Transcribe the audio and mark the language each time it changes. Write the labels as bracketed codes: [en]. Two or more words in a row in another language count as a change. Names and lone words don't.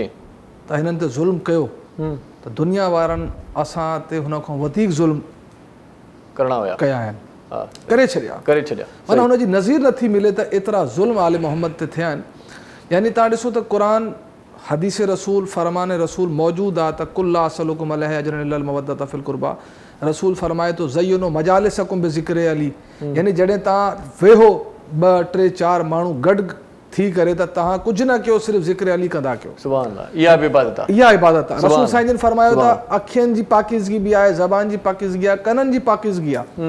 [sd] त हिननि ते ज़ुल्म कयो त दुनिया वारनि असां ते हुन खां वधीक ज़ुल्म कया आहिनि, करे छॾिया। माना हुनजी नज़ीर नथी मिले त एतिरा ज़ुल्म आले मोहम्मद ते थिया आहिनि। यानी तव्हां ॾिसो त क़ुरान हदीस रसूल फरमान रसूल मौजूद आहे त [ar] قل لا أسألكم عليه أجرا إلا المودة في القربى. [sd] रसूल फरमाए तो [ar] زينوا مجالسكم بذكر علي, [sd] यानी जॾहिं तव्हां वेहो ॿ टे चारि माण्हू गॾु थी करे त तव्हां कुझु न कयो, सिर्फ़ु ज़िक्र अली कंदा कयो। [ar] سبحان الله, [sd] इहा बि इबादत आहे। इहा इबादत आहे। रसूल साईं जन फरमायो था अखियुनि जी पाकीज़गी बि आहे, ज़बान जी पाकीज़गी आहे, कननि जी पाकीज़गी आहे।